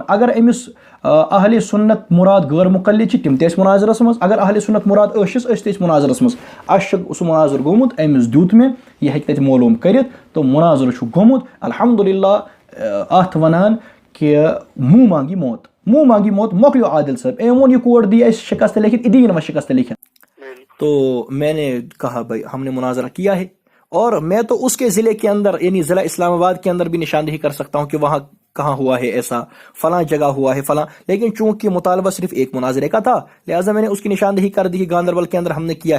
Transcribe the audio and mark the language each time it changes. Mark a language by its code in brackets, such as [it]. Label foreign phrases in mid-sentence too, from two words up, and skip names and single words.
[ks] اگر أمِس اہلِ سُنت مُراد غٲر مُقلد چھِ, تِم تہِ ٲسۍ مُناظرس منٛز. اگر اہلِ سُنت مُراد ٲسِس, أسۍ تہِ ٲسۍ مُناظرس منٛز. اَسہِ چھُ سُہ مُناظرٕ گوٚمُت, أمِس دیُت مےٚ, یہِ ہیٚکہِ تَتہِ معلوٗم کٔرِتھ. تہٕ مُناظرٕ چھُ گوٚمُت. الحمدللہ اَتھ وَنان کہِ [ur] موٗ مانگی موت. موٗ مانگی موت [ks] مۄکلیو عادل صٲب. أمۍ ووٚن یہِ کور دی اَسہِ شِکست لیکھِتھ, یہِ دِیہِ نہٕ وۄنۍ شِکست لیکھِتھ. [ur] تو میں نے کہا بھائی ہم نے مناظرہ کیا ہے, اور میں تو اس کے ضلع کے اندر یعنی ضلع اسلام آباد کے اندر بھی نشاندہی کر سکتا ہوں کہ وہاں کہاں ہوا ہے ایسا, فلاں جگہ ہوا ہے فلاں. لیکن چونکہ مطالبہ صرف ایک مناظرے کا تھا, لہٰذا میں نے اس کی نشاندہی کر دی کہ گاندربل کے اندر ہم نے کیا ہے.